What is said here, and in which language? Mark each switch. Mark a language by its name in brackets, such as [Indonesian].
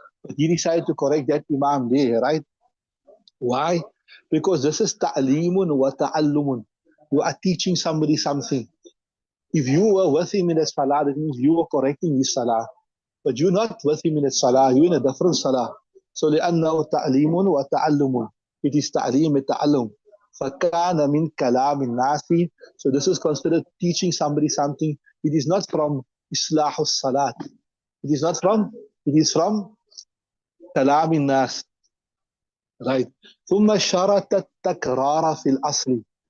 [English] But he decided to correct that imam there, right? Why? Because this is ta'limun wa ta'allumun. You are teaching somebody something. If you were with him in the salah, that means you were correcting his salah. But you're not with him in the salah, you're in a different salah. [Arabic] So لأنه تعليم وتعلم. [English] It is [Arabic] تعليم وتعلم. فكان من كلام الناس. [English] So this is considered teaching somebody something. It is not from [Arabic] إصلاح الصلاة. [English] It is from [Arabic] كلام الناس. Right. ثم شرط التكرار في الأصل.